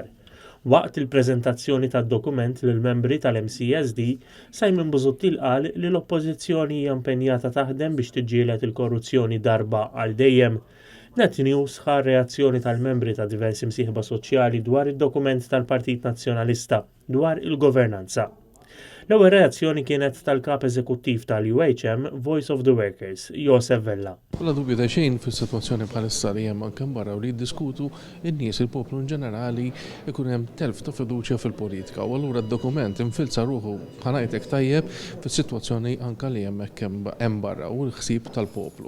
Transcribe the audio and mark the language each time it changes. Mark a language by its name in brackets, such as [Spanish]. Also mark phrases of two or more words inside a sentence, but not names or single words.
[Maltese] Waqt il-preżentazzjoni tad-dokument lill-membri tal-MCSD, Simon Busuttil qal li l-Oppożizzjoni hija impenjata taħdem biex tiġġieled il-korruzzjoni darba għal dejjem. Net News ħar reazzjoni tal-membri ta' diversi msieħba soċjali dwar id-dokument tal-Partit Nazzjonalista dwar il-governanza. L-ewwel reazzjoni kienet tal-kap eżekuttiv tal-UHM Voice of the Workers, Josef Vella. Bla dubju ta' xejn fis-sitwazzjoni bħalissa li hemm anke barra u li jiddiskutu n-nies il-poplu ġenerali ikun hemm telf ta' fiduċja fil-politika u allura d-dokument infilza ruħu ħanajtek tajjeb fis-sitwazzjoni anke li hemm barra u l-ħsieb tal-poplu.